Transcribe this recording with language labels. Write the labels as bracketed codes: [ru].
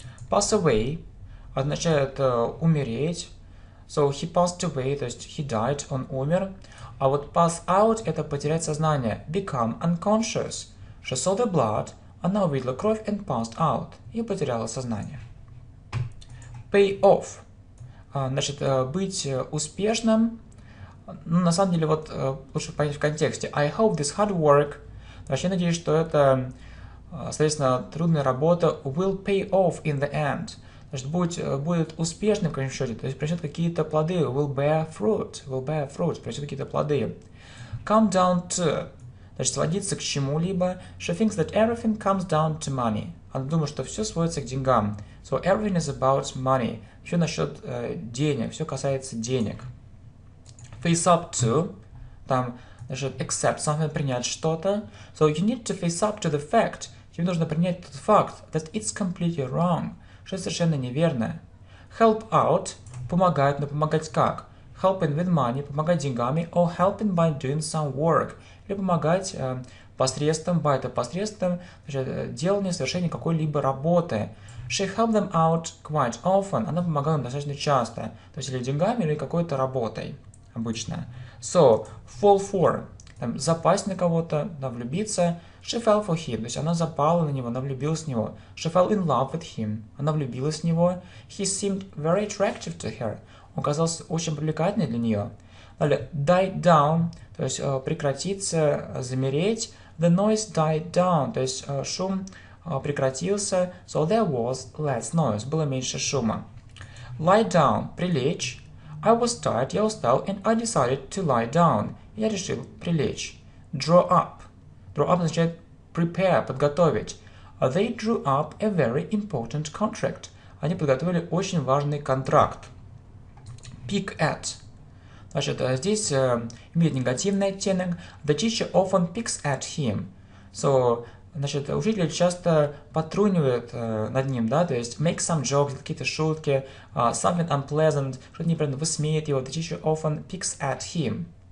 [ru] Pass away означает умереть. [en] So he passed away, то есть he died, [ru] он умер. А вот pass out это потерять сознание. [en] Become unconscious. She saw the blood, [ru] она увидела кровь [en] and passed out. [ru] И потеряла сознание. Pay off. Значит, быть успешным. Ну, на самом деле, вот лучше понять в контексте. [en] I hope this hard work. [ru] Значит, я надеюсь, что это, соответственно, трудная работа [en] will pay off in the end. [ru] Значит, будет успешным в конечном счете, то есть принесет какие-то плоды. [en] Will bear fruit, [ru] принесет какие-то плоды. Come down to, значит, сводиться к чему-либо. [en] She thinks that everything comes down to money. [ru] Она думает, что все сводится к деньгам. [en] So everything is about money. [ru] Все насчет денег, все касается денег. Face up to, там, значит, [en] accept something, [ru] принять что-то. [en] So you need to face up to the fact. [ru] Тебе нужно принять тот факт [en] that it's completely wrong. [ru] Что совершенно неверно. Help out – помогать, но помогать как? [en] Helping with money – [ru] помогать деньгами, [en] or helping by doing some work. [ru] Или помогать посредством, by это посредством, значит, делания, совершения какой-либо работы. [en] She helped them out quite often. [ru] Она помогала им достаточно часто. То есть или деньгами, или какой-то работой обычно. So, fall for – там, запасть на кого-то, влюбиться. [en] She fell for him, [ru] то есть она запала на него, она влюбилась в него. [en] She fell in love with him, [ru] она влюбилась в него. [en] He seemed very attractive to her, [ru] он казался очень привлекательным для нее. Далее, die down, то есть прекратиться, замереть. [en] The noise died down, [ru] то есть шум прекратился. [en] So there was less noise, [ru] было меньше шума. [en] Lie down, прилечь. I was tired, [ru] я устал, [en] and I decided to lie down. [ru] Я решил прилечь. Draw up. [en] Draw up означает prepare, подготовить. They drew up a very important contract. [ru] Они подготовили очень важный контракт. [en] Pick at. [ru] Значит, здесь имеет негативный оттенок. [en] The teacher often picks at him. [ru] So, значит, учитель часто потрунивает над ним, да, то есть [en] make some jokes, [ru] какие-то шутки, [en] something unpleasant, [ru] что-то неприятно, высмеет его. [en] The teacher often picks at him.